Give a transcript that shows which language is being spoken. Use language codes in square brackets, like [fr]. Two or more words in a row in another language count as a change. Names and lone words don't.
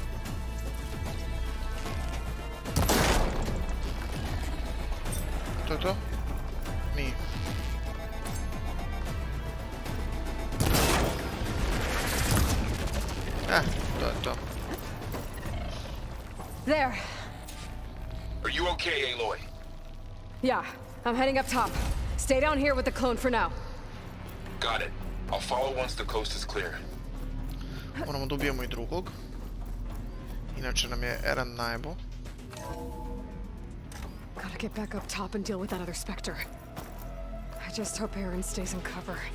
[sr] To je to? Nije. To je to. [en] There. Are you okay, Aloy? Yeah, I'm heading up top. Stay down here with the clone for now. Got it. I'll follow once the coast is clear. [sr] Moramo da ubijemo i drugog. Inače nam je Erend najebo. [en] Gotta get back up top and deal with that other Spectre. I just hope Erend stays in cover.